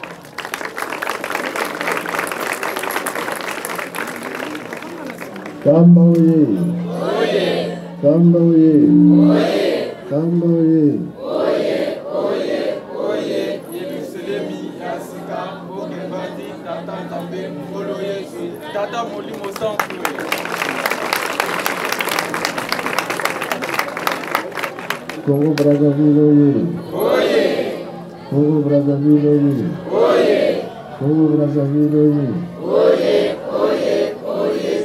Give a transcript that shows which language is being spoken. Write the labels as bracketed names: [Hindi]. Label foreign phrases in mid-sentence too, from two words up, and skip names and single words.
[Lingala] Kamba oyez, Kamba oyez, Kamba oyez, Oyez, Yerusalemi, Yasika, Bokebadi, Tata Tambe, Molo Yesu, Tata Molimo Sanfoué. Congo Brazzaville oyez, Congo Brazzaville oyez, Congo Brazzaville oyez,